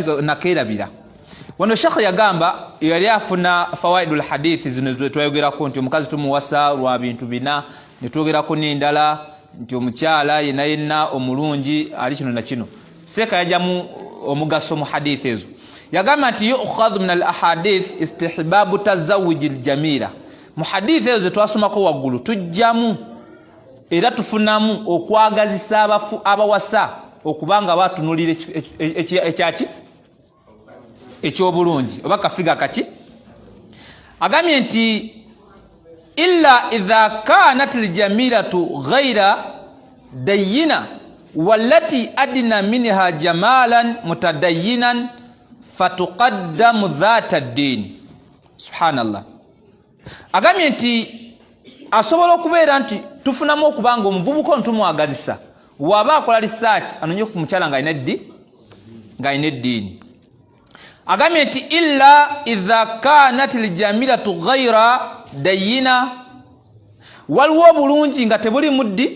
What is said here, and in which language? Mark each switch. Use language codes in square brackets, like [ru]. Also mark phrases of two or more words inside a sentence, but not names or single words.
[lg] nakerabira wano shekhe yagamba yali afuna [ar] فوائد الحديث [lg] zino twayogerako nti omukazi tumuwasa lwa bintu bina netwogerako n'endala nti omukyala yenna omulungi ali kino na kino seeka yajamu omugaso mu hadithi ezo yagamba nti [ar] يؤخذ من الأحاديث استحباب تزويج الجميلة [lg] mu hadithi ezo twasomako waggulu tujjamu era tufunamu okwagazisa abawasa okubanga batunulira ekyaki ekyobulungi oba kafiga kaki agambye nti [ar] إلا إذا كانت الجميلة غير ديّنة والتي أدنى منها جمالا متدينة فتقدم ذات الدين [lg] subhanallah agambye nti asobola okubeera nti tufunamu okubanga omuvubuka ntumwagazisa waba akola research anonye ku mukyala nga alina eddiini agambye nti [ar] إلا إذا كانت الجميلة غير ديّنة [lg] waliwo obulungi nga tebuli mu